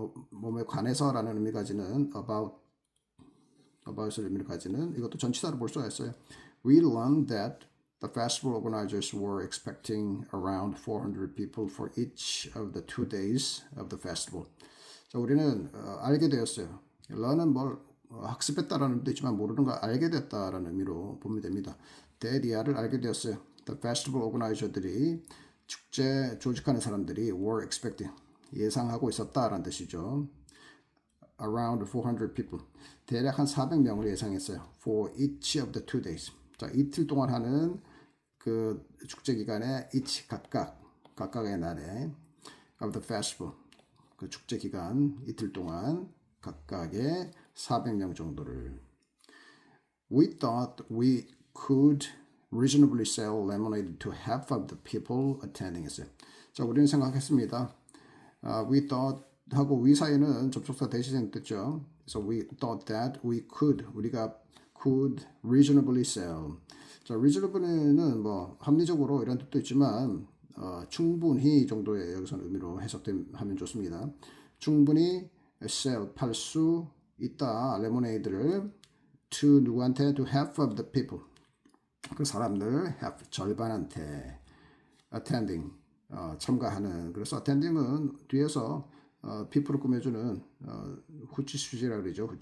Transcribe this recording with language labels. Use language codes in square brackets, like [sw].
[ko] 몸에 관해서라는 의미 가지는 about을 의미를 가지는 이것도 전치사로 볼 수가 있어요. [en] We learned that the festival organizers were expecting around 400 people for each of the 2 days of the festival. [ko] 자, 우리는 알게 되었어요. learn은 뭘 학습했다라는 의미도 있지만 모르는 걸 알게 됐다라는 의미로 보면 됩니다. 대리아를 알게 되었어요. The festival organizer들이 축제 조직하는 사람들이 [en] were expecting [ko] 예상하고 있었다라는 뜻이죠. [en] Around 400 people. [ko] 대략 한 400명을 예상했어요. [en] For each of the 2 days. [ko] 자, 이틀 동안 하는 그 축제 기간에 each 각각의 날에 [en] of the festival. [ko] 그 축제 기간 이틀 동안 각각의 400명 정도를 [en] We thought we could reasonably sell lemonade to half of the people attending [ko] 했어요. 자, 우리는 생각했습니다. [en] We thought [ko] 하고 we 사이는 접속사 대신에 뜻죠. [en] So we thought that [ko] 우리가 [en] could reasonably sell. [ko] 자, reasonably는 뭐 합리적으로 이런 뜻도 있지만 충분히 정도의 여기서는 의미로 해석하면 좋습니다. 충분히 sell 팔 수 있다 레모네이드를 to 누구한테 [en] to half of the people [ko] 그 사람들 half 절반한테 attending 참가하는 그래서 attending은 뒤에서 people을 꾸며주는 후치수지라 그러죠.